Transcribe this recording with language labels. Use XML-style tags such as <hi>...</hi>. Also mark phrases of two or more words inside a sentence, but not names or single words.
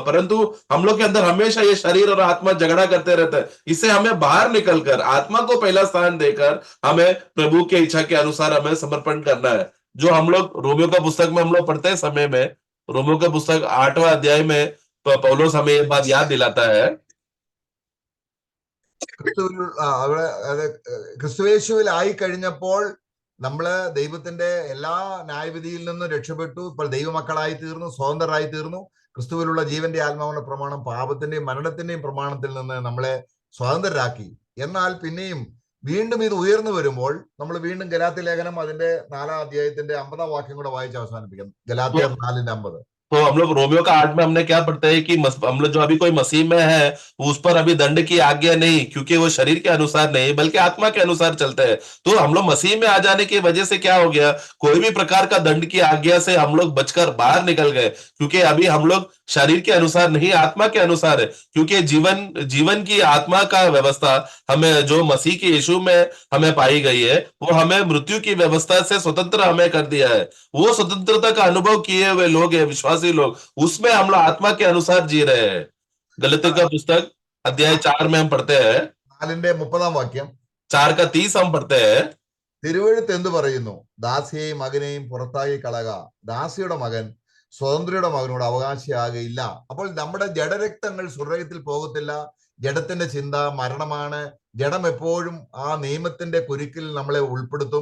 <hi>परंतु हम लोग के अंदर हमेशा ये शरीर और आत्मा झगड़ा करते रहता है। इससे हमें बाहर निकलकर आत्मा को पहला स्थान देकर हमें प्रभु के इच्छा के अनुसार हमें समर्पण करना है। जो हम लोग रोमियो का पुस्तक में हम लोग पढ़ते हैं समय में, रोमियो का पुस्तक 8वां अध्याय में पौलोस हमें ये बात याद दिलाता है।</hi> <ml>അവിടെ ക്രിസ്തുയേശുവിലായി കഴിഞ്ഞപ്പോൾ നമ്മള് ദൈവത്തിന്റെ എല്ലാ ന്യായവിധിയിൽ നിന്നും രക്ഷപ്പെട്ടു. ഇപ്പോൾ ദൈവമക്കളായി തീർന്നു, സ്വതന്ത്രരായി തീർന്നു. ക്രിസ്തുവിലുള്ള ജീവന്റെ ആത്മാവിന്റെ പ്രമാണം പാപത്തിന്റെയും മരണത്തിന്റെയും പ്രമാണത്തിൽ നിന്ന് നമ്മളെ സ്വതന്ത്രരാക്കി. എന്നാൽ പിന്നെയും വീണ്ടും ഇത് ഉയർന്നു വരുമ്പോൾ നമ്മൾ വീണ്ടും ഗലാത്യ ലേഖനം അതിന്റെ 4-ാം അധ്യായത്തിന്റെ 50-ാം വാക്യം കൂടെ വായിച്ച് അവസാനിപ്പിക്കാം. ഗലാത്യർ 4:50.</ml> <hi>तो हम लोग रोमियो का 8 में हमने क्या पढ़ते हैं कि हम लोग जो अभी कोई मसीह में है, उस पर अभी दंड की आज्ञा नहीं, क्योंकि वो शरीर के अनुसार नहीं बल्कि आत्मा के अनुसार चलते हैं। तो हम लोग मसीह में आ जाने की वजह से क्या हो गया? कोई भी प्रकार का दंड की आज्ञा से हम लोग बचकर बाहर निकल गए, क्योंकि अभी हम लोग शरीर के अनुसार नहीं, आत्मा के अनुसार है। क्योंकि जीवन की आत्मा का व्यवस्था हमें जो मसीह के यीशु में हमें पाई गई है, वो हमें मृत्यु की व्यवस्था से स्वतंत्र हमें कर दिया है। वो स्वतंत्रता का अनुभव किए हुए लोग हैं, विश्वासी लोग, उसमें हम लोग आत्मा के अनुसार जी रहे हैं। गलतियों का पुस्तक अध्याय 4 में हम पढ़ते हैं,</hi> <ml>4-ന്റെ 30-ാം വാക്യം.</ml> <hi>4 का 30 हम पढ़ते हैं।</hi> <ml>തിരുവെഴുത്ത് എന്തു പറയുന്നു? ദാസിയെയും മകനെയും പുറത്താക്കി കളക, ദാസിയുടെ മകൻ സ്വതന്ത്രയുടെ മകനോട് അവകാശിയാകയില്ല. അപ്പോൾ നമ്മുടെ ജഡരക്തങ്ങൾ സ്വർഗത്തിൽ പോകത്തില്ല. ജഡത്തിന്റെ ചിന്ത മരണമാണ്. ജഡം എപ്പോഴും ആ നിയമത്തിന്റെ കുരുക്കിൽ നമ്മളെ ഉൾപ്പെടുത്തും.</ml>